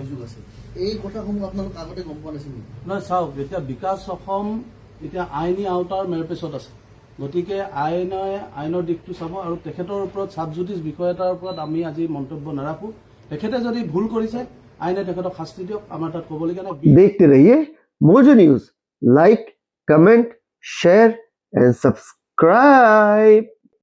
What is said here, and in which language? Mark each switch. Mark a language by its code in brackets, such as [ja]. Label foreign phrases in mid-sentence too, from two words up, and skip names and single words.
[as] অভিযোগ আছে, এই কথাসমূহ আপোনালোক আগতে গম পোৱা নাছিল নেকি? নহয়, চাওক, এতিয়া বিকাশ অসম এতিয়া আইনী আওতাৰ মেৰপেচত আছে, গতিকে আইনৰ দিশটো চাব, আৰু তেখেতৰ ওপৰত ছাবজুডিচ বিষয় এটাৰ ওপৰত আমি আজি মন্তব্য নাৰাখো। তেখেতে যদি ভুল কৰিছে, আইনে তেখেতক শাস্তি দিয়ক, আমাৰ তাত ক'বলগীয়া নাই। [hi] देखते रहिए मोजो न्यूज, लाइक, कमेंट, [en] share and subscribe.